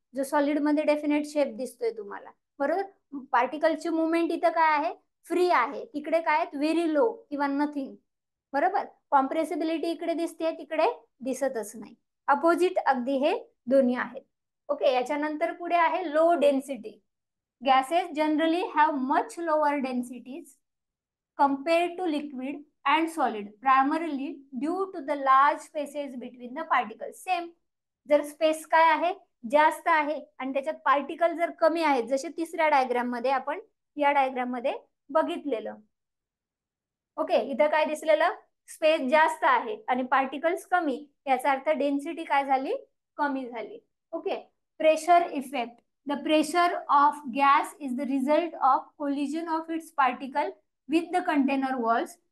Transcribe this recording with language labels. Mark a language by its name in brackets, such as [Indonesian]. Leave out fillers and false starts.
[Marathi] जो सॉलिड मध्ये definite shape दिसतोय तुम्हाला, बरोबर. पार्टिकलची मुवमेंट इथं काय आहे? फ्री आहे. तिकडे काय आहेत? व्हेरी लो किंवा नथिंग. बरोबर. कॉम्प्रेसिबिलिटी इकडे दिसते, तिकडे दिसतच नाही. अपोजिट अगदी हे दोन्ही आहेत. ओके. याच्यानंतर पुढे आहे low density. [English] Gases generally have much lower densities compared to liquid and solid, primarily due to the large spaces between the particles. [Marathi] Same. जर स्पेस काय आहे? जास्त आहे आणि त्याच्यात पार्टिकल जर कमी आहेत, जसे तिसऱ्या डायग्राम मध्ये आपण या डायग्राम मध्ये बघितलेलं. ओके. इथं काय दिसलेलं? स्पेस जास्त आहे आणि पार्टिकल्स कमी. याचा अर्थ डेन्सिटी काय झाली? कमी झाली. Okay. Pressure effect. [English] The pressure of gas is the result of collision of its particle with the container walls.